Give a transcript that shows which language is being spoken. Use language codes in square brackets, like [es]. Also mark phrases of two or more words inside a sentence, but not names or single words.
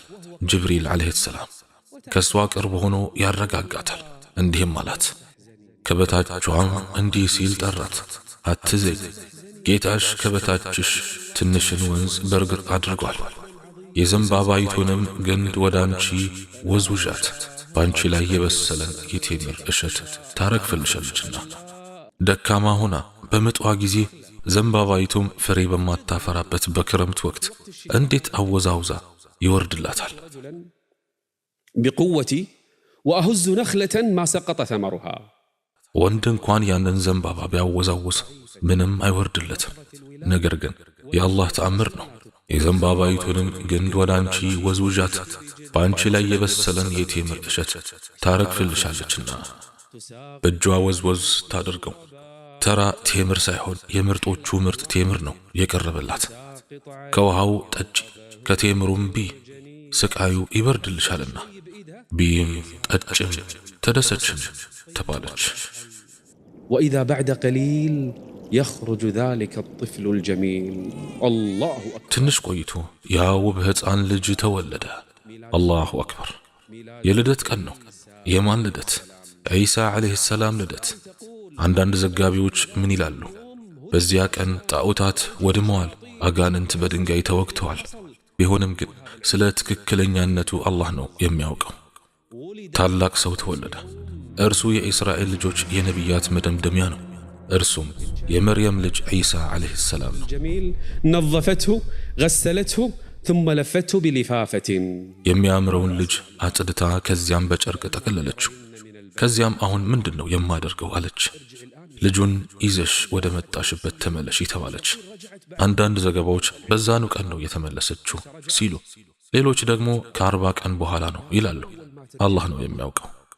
[am] ጅብሪል [ar] عليه السلام [am] ከሷ ቅርብ ሆኖ ያረጋጋታል። እንዲህም አላት። ከበታቿም እንዲህ ሲል ጠራት። አትዘኝ፣ ጌታሽ ከበታችሽ ትንሽን ወንዝ በርግጥ አድርጓል። የዘንባባይቱንም ግንድ ወደ አንቺ ወዝውዣት፣ በአንቺ ላይ የበሰለን የቴምር እሸት ታረግፍልሻለችና። ደካማ ሆና በምጧ ጊዜ ዘንባባይቱም ፍሬ በማታፈራበት በክረምት ወቅት እንዴት አወዛውዛ ይወርድላታል። [ar] بقوتي وأهز نخلة ما سقط ثمرها [am] ወንድ እንኳን ያንን ዘንባባ ቢያወዛውዝ ምንም አይወርድለትም። ነገር ግን የአላህ ተአምር ነው። የዘንባባይቱንም ግንድ ወደ አንቺ ወዝውዣት፣ በአንቺ ላይ የበሰለን የቴምር እሸት ታረግፍልሻለችና። በእጇ ወዝወዝ ታደርገው ተራ ቴምር ሳይሆን የምርጦቹ ምርጥ ቴምር ነው የቀረበላት። ከውሃው ጠጪ፣ ከቴምሩም ቢ፣ ስቃዩ ይበርድልሻልና። ቢም ጠጭም ተደሰችም ተባለች። [ar] وإذا بعد قليل يخرج ذلك الطفل الجميل الله أكبر [am] ትንሽ ቆይቶ ያ ውብ ሕፃን ልጅ ተወለደ። [ar] الله أكبر! [am] የልደት ቀን ነው። የማን ልደት? ዒሳ [ar] عليه السلام [am] ልደት። አንዳንድ ዘጋቢዎች ምን ይላሉ? በዚያ ቀን ጣዖታት ወድመዋል፣ አጋንንት በድንጋይ ተወግተዋል። ቢሆንም ግን ስለ ትክክለኛነቱ አላህ ነው የሚያውቀው። ታላቅ ሰው ተወለደ። እርሱ የእስራኤል ልጆች የነቢያት መደምደሚያ ነው። እርሱም የመርየም ልጅ ዒሳ [ar] عليه السلام [am] ነው። [ar] جميل نظفته غسلته ثم لفته بلفافة [am] የሚያምረውን ልጅ አጽድታ ከዚያም በጨርቅ ጠቀለለችው። ከዚያም አሁን ምንድነው የማደርገው አለች። ልጁን ይዘሽ ወደ መጣሽበት ተመለሽ ተባለች። አንዳንድ ዘገባዎች በዛኑ ቀን ነው የተመለሰችው ሲሉ፣ ሌሎች ደግሞ ከ40 ቀን በኋላ ነው ይላሉ። አላህ ነው የሚያውቀው።